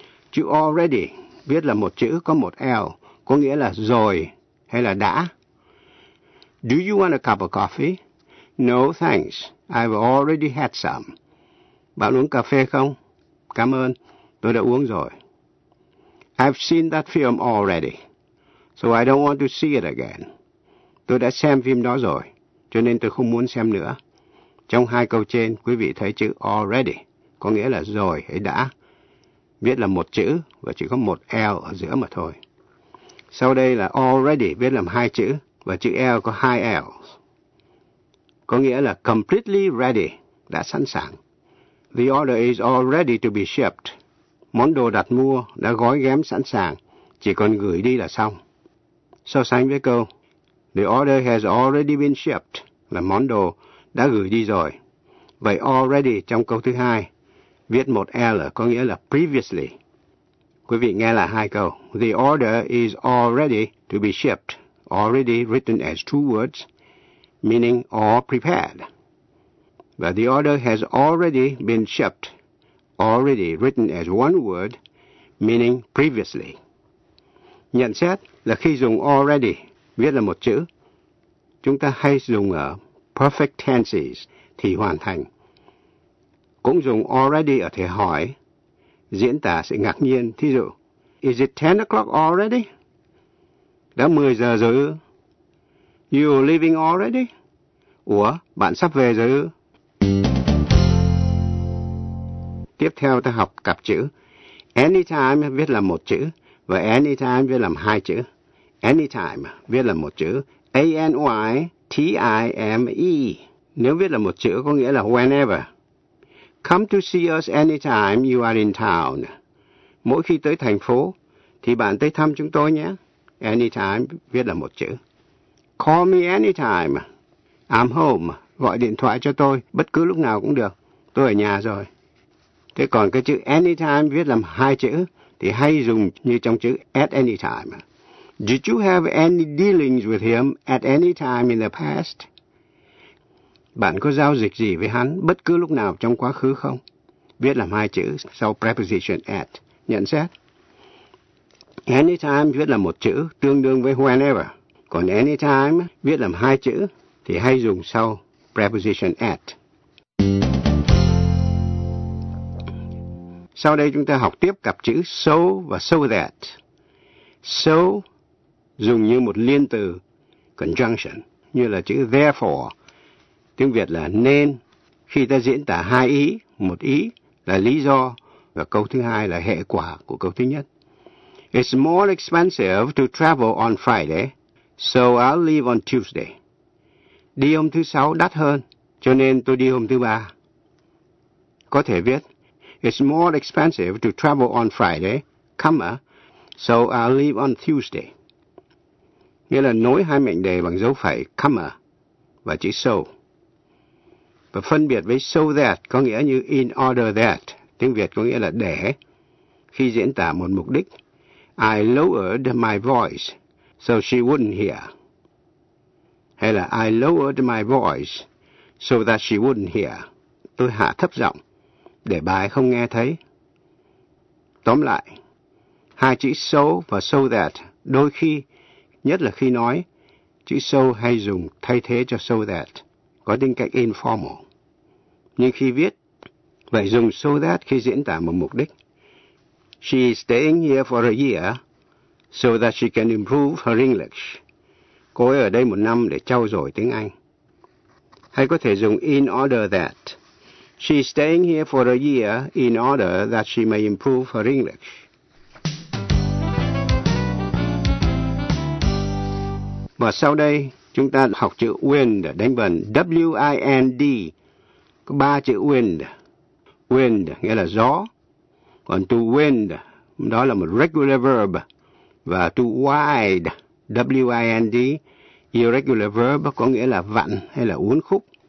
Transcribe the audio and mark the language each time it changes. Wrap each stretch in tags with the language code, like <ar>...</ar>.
<vi>Chữ already viết là một chữ có một L, có nghĩa là rồi hay là đã.</vi> <en>Do you want a cup of coffee? No thanks, I've already had some.</en> <vi>Bạn uống cà phê không? Cảm ơn, tôi đã uống rồi.</vi> <en>I've seen that film already, so I don't want to see it again.</en> <vi>Tôi đã xem phim đó rồi, cho nên tôi không muốn xem nữa. Trong hai câu trên, quý vị thấy chữ already, có nghĩa là rồi hay đã. Viết là một chữ và chỉ có một L ở giữa mà thôi. Sau đây là already viết làm hai chữ và chữ L có hai L. Có nghĩa là completely ready, đã sẵn sàng.</vi> <en>The order is already to be shipped.</en> <vi>Món đồ đặt mua đã gói ghém sẵn sàng, chỉ còn gửi đi là xong. So sánh với câu,</vi> <en>The order has already been shipped,</en> <vi>là món đồ đã gửi đi rồi. Vậy already trong câu thứ hai, viết một L có nghĩa là previously. Quý vị nghe lại hai câu.</vi> <en>The order is already to be shipped, already written as two words, meaning all prepared. But the order has already been shipped, already written as one word, meaning previously.</en> <vi>Nhận xét là khi dùng already viết là một chữ, chúng ta hay dùng ở perfect tenses thì hoàn thành. Cũng dùng already ở thể hỏi, diễn tả sự ngạc nhiên. Thí dụ,</vi> <en>is it 10 o'clock already?</en> <vi>Đã 10 giờ rồi ư?</vi> <en>You leaving already?</en> <vi>Ủa, bạn sắp về rồi ư? Tiếp theo ta học cặp chữ. Anytime viết là một chữ, và anytime viết làm hai chữ. Anytime viết là một chữ. A-N-Y-T-I-M-E. Nếu viết là một chữ có nghĩa là whenever.</vi> <en>Come to see us anytime you are in town.</en> <vi>Mỗi khi tới thành phố, thì bạn tới thăm chúng tôi nhé. Anytime viết là một chữ.</vi> <en>Call me anytime. I'm home.</en> <vi>Gọi điện thoại cho tôi bất cứ lúc nào cũng được. Tôi ở nhà rồi. Thế còn cái chữ anytime viết làm hai chữ thì hay dùng như trong chữ at any time.</vi> <en>Did you have any dealings with him at any time in the past?</en> <vi>Bạn có giao dịch gì với hắn bất cứ lúc nào trong quá khứ không? Viết làm hai chữ sau preposition at. Nhận xét. Anytime viết là một chữ tương đương với whenever. Còn anytime viết làm hai chữ thì hay dùng sau preposition at. Sau đây chúng ta học tiếp cặp chữ so và so that. So dùng như một liên từ, conjunction, như là chữ therefore. Tiếng Việt là nên, khi ta diễn tả hai ý, một ý là lý do và câu thứ hai là hệ quả của câu thứ nhất.</vi> <en>It's more expensive to travel on Friday, so I'll leave on Tuesday.</en> <vi>Đi hôm thứ sáu đắt hơn, cho nên tôi đi hôm thứ ba. Có thể viết,</vi> <en>it's more expensive to travel on Friday, comma, so I'll leave on Tuesday.</en> <vi>Nghĩa là nối hai mệnh đề bằng dấu phẩy comma và chữ so. Và phân biệt với so that có nghĩa như in order that, tiếng Việt có nghĩa là để. Khi diễn tả một mục đích,</vi> <en>I lowered my voice so she wouldn't hear.</en> <vi>Hay là</vi> <en>I lowered my voice so that she wouldn't hear.</en> <vi>Tôi hạ thấp giọng để bà ấy không nghe thấy. Tóm lại, hai chữ so và so that đôi khi, nhất là khi nói, chữ so hay dùng thay thế cho so that, có tính cách informal. Nhưng khi viết, vậy dùng so that khi diễn tả một mục đích.</vi> <en>She is staying here for a year so that she can improve her English.</en> <vi>Cô ấy ở đây một năm để trau dồi tiếng Anh. Hay có thể dùng in order that.</vi> <en>She is staying here for a year in order that she may improve her English.</en> <vi>Và sau đây, chúng ta học chữ wind, đánh vần W-I-N-D. Có ba chữ wind. Wind nghĩa là gió. Còn to wind, đó là một regular verb. Và to wind, W-I-N-D, irregular verb có nghĩa là vặn hay là uốn khúc.</vi>